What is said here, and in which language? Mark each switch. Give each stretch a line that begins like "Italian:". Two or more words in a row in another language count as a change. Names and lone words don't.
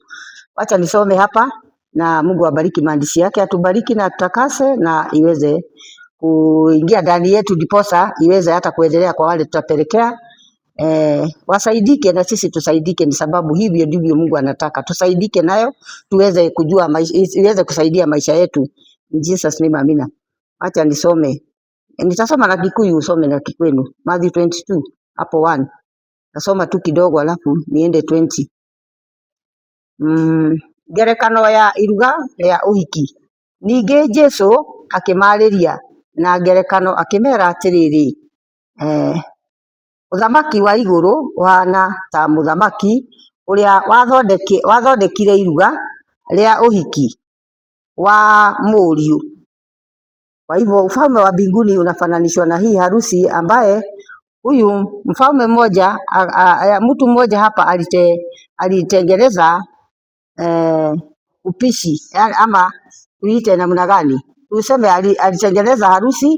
Swahili: Wacha nisome hapa, na Mungu abariki maandishi yake, atubariki na tutakase, na iweze kuingia ndani yetu, diposa iweze hata kuendelea kwa wale tutapelekea. Wasaidike na sisi tusaidike. Ni sababu hivyo ndivyo Mungu anataka tusaidike nayo, tuweze kujua iweze kusaidia maisha yetu.
English: In Jesus name,
Swahili: amina. Acha nisome. Nitasoma na Kikuyu, usome na Kikwenu. Matthew 22 hapo 1. Nasoma tu kidogo alafu niende 20.
Kikuyu: Ngerekano ya iruga ya uhiki. Ningĩ Jesũ akĩmarĩria na ngerekano akĩmera atĩrĩrĩ, ũthamaki wa igũrũ wana ta mũthamaki ũrĩa wathondekire iruga rĩa uhiki wa mũriũ.
Swahili: Kwa hivyo ufalme wa mbinguni unafananishwa na hii harusi, ambaye huyu mfalme mmoja, mtu mmoja hapa alitengeneza upishi, ama tuite namna gani, tuseme alitengeneza harusi.